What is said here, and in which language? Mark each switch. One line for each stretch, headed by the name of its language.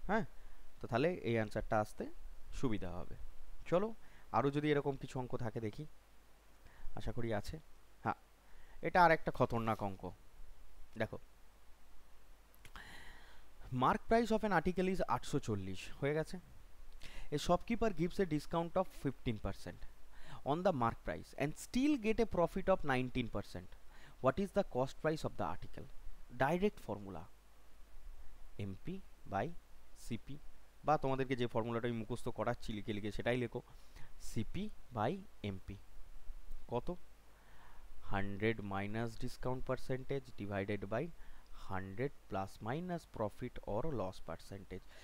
Bangla: হ্যাঁ, তো তাহলে এই অ্যান্সারটা আসতে সুবিধা হবে। চলো আরও যদি এরকম কিছু অঙ্ক থাকে দেখি, আশা করি আছে। হ্যাঁ, এটা আর একটা খতরনাক অঙ্ক। দেখো,
English: mark price of an article is 840,
Bangla: হয়ে গেছে।
English: A shopkeeper gives a discount of 15% on the mark price and still get a profit of 19%. What is the cost price of the article? Direct formula, MP by CP,
Bangla: বা তোমাদেরকে যে ফর্মুলাটা আমি মুখস্থ করাচ্ছি লিখে লিখে সেটাই লেখো, CP by MP। কত?
English: 100 minus discount percentage divided by 100 plus minus profit or loss percentage.